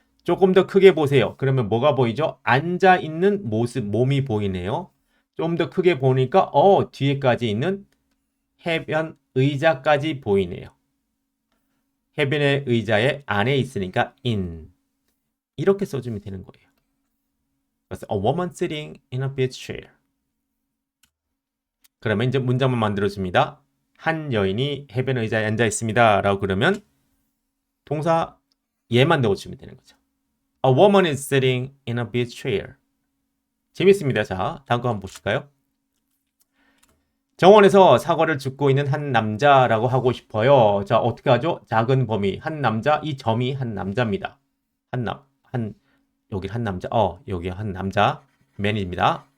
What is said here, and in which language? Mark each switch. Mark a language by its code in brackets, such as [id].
[ko] 조금 더 크게 보세요. 그러면 뭐가 보이죠? 앉아있는 모습, 몸이 보이네요. 좀 더 크게 보니까 뒤에까지 있는 해변 의자까지 보이네요. 해변의 의자의 안에 있으니까 in. 이렇게 써주면 되는 거예요. 그래서 [en] a woman sitting in a beach chair. [ko] 그러면 이제 문장만 만들어줍니다. 한 여인이 해변 의자에 앉아 있습니다. 라고 그러면 동사 얘만 넣어주면 되는 거죠. [en] A woman is sitting in a beach chair. [ko] 재밌습니다. 자, 다음 거 한번 보실까요? 정원에서 사과를 줍고 있는 한 남자라고 하고 싶어요. 자, 어떻게 하죠? 작은 범위, 한 남자, 이 점이 한 남자입니다. 여기 한 남자, 여기 한 남자, man입니다.